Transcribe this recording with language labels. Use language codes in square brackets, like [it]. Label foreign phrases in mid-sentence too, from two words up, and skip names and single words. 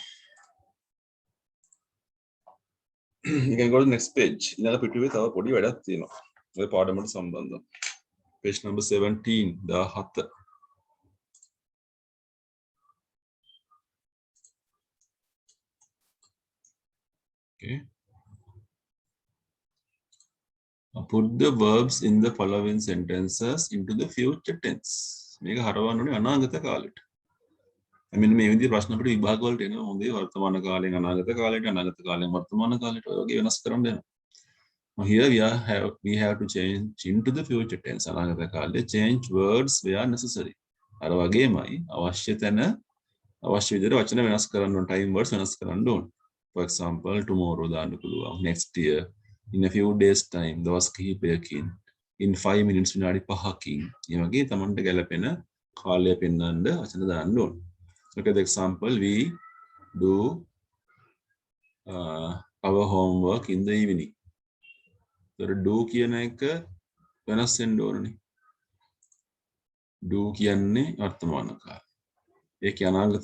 [en] You can go to the next page. [si] ඊළඟ පිටුවේ තව පොඩි වැඩක් තියෙනවා. ඔය පාඩමට සම්බන්ධව. [en] Page number 17, 17. Okay. Put the verbs in the following sentences into the future tense. [si] මේක හරවන්න ඕනේ අනාගත කාලෙට. මෙන්න මේ විදිහේ ප්‍රශ්න අපිට විභාග වලට එනවා. හොඳේ වර්තමාන කාලයෙන් අනාගත කාලයට, අනාගත කාලයෙන් වර්තමාන කාලයට ඔය වගේ වෙනස් කරන්න එනවා. [en] Here we have to change into the future tense. [si] අනාගත කාලේ [en] change words where necessary. අර වගේමයි අවශ්‍ය තැන අවශ්‍ය විදිහට වචන වෙනස් කරන්න ඕන, time words වෙනස් කරන්න ඕන. For example, tomorrow [si] දාන්න පුළුවන්. [en] Next year, in a few days time, [si] දවස් කිහිපයකින්, [en] in 5 minutes [si] විනාඩි 5කින්. මේ වගේ තමන්ට ගැලපෙන කාලය පෙන්වන්න වචන දාන්න ඕන. [en] Look at the example. We do our homework in the evening. So do [si] කියන එක වෙනස් වෙන්න ඕනනේ. do කියන්නේ වර්තමාන කාලය. ඒක අනාගත